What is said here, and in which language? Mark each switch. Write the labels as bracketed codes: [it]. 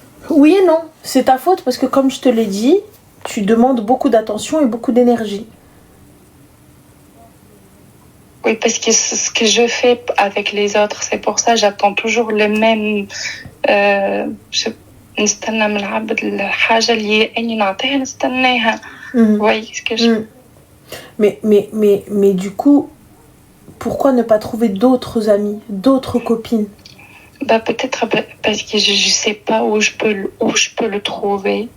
[fr] Oui et non, c'est ta faute parce que comme je te l'ai dit, tu demandes beaucoup d'attention et beaucoup d'énergie. Oui, parce que ce que je fais avec les autres, c'est pour ça j'attends toujours le même. [ar] نستنى من العبد الحاجة اللي أني نعطيها نستناها. [fr] Vous voyez ce que je... Mais du coup, pourquoi ne pas trouver d'autres amis, d'autres copines? Peut-être parce que je sais pas où je peux le trouver.